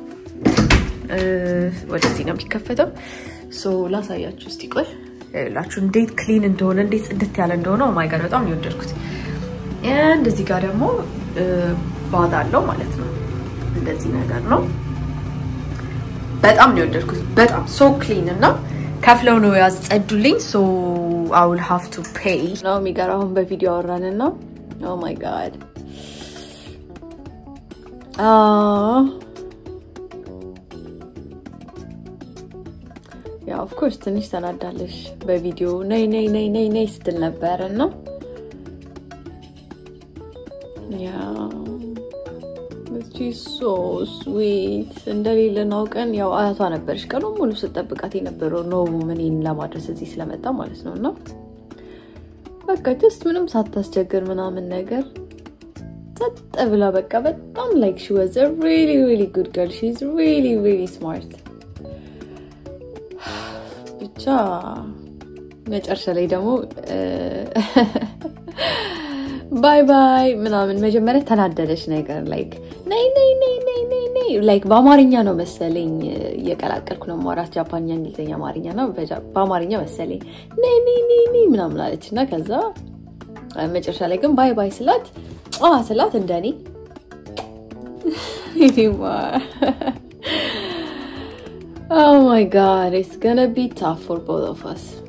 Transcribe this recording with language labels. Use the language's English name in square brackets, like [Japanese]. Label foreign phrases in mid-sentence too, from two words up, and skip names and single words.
[Amharic] ወደዚህ ነው የሚከፈተው so ላሳያችሁ እስቲ ቆይ ላችሁ እንዴት ክሊን እንደሆነ እንዴት ጽድት ያለ እንደሆነ [English] oh my god [Amharic] በጣም ነው ወደድኩት and እዚጋ ደግሞ ባዝ አለው ማለት ነው እንደዚህ ነገር ነው በጣም ነው ወደድኩት በጣም [English] so clean [Amharic] እና ከፍለው ነው ያጸዱልኝ [English] so I will have to pay [Amharic] ነው የሚገራውን በቪዲዮ አወራንና [English] oh my god of course [Amharic] ትንሽ ተናዳለሽ በቪዲዮ ነይ ስትል ነበርና [English] she's so sweet [Amharic] እንደሌለ ነው ቀን ያው አያቷ ነበርሽ ቀኑ ሙሉ ስጠብቃት የነበረው ነው ምንን ለማድረስ እዚህ ስለመጣ ማለት ነውና በቃ just ምንም ሳታስቸግር ምናምን ነገር ተጠብላ በቃ በጣም [English] like she was a really good girl she's really smart [Amharic] ብቻ መጨረሻ ላይ ደግሞ ባይ ምናምን መጀመሪያ ተናደደሽ ነገር like ነይ like በአማርኛ ነው መሰለኝ እየቀላቀልኩ ነው ማውራት ጃፓንኛ እንግሊዘኛ አማርኛ ነው በአማርኛ መሰለኝ ነይ ምናምን አለችና ከዛ መጨረሻ ላይ ግን ባይ ስላት እንደኔ [English] oh my god it's gonna be tough for both of us